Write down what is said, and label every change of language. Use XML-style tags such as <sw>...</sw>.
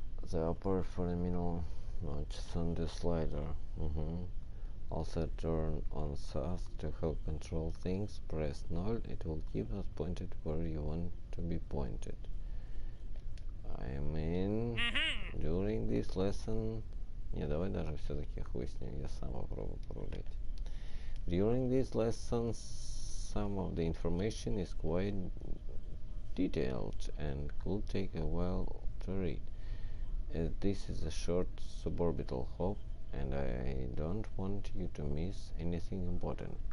<en>The upper for a minimum launch on the slider. Also turn on SAS to help control things. Press 0, it will keep us pointed where you want to be pointed. I mean, during this lesson...</en> <ru>Не, давай даже все-таки хуй с ним, я сам попробую порулить.</ru> <en>During this lesson, some of the information is quite detailed and could take a while to read. This is a short suborbital hop, and I don't want you to miss anything important.</en>